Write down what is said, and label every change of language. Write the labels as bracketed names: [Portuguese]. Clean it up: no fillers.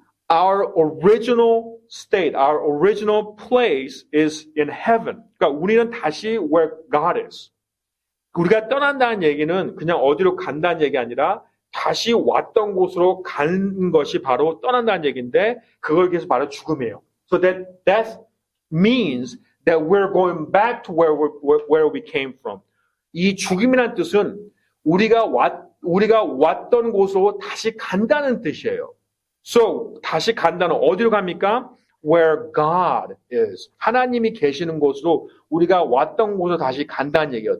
[English] Our original state, our original place is in heaven. [Korean] 그러니까 우리는 다시 [English] where God is. [Korean] 우리가 떠난다는 얘기는 그냥 어디로 간다는 얘기 아니라 다시 왔던 곳으로 가는 것이 바로 떠난다는 얘기인데 그걸 위해서 바로 죽음이에요. [English] So that death means that we're going back to where we came from. [Korean] 이 죽음이라는 뜻은 우리가 왔던 곳으로 다시 간다는 뜻이에요. So 다시 간다는 어디로 갑니까? [English] Where God is. [Korean] 하나님이 계시는 곳으로 우리가 왔던 곳으로 다시 간다는 얘기예요.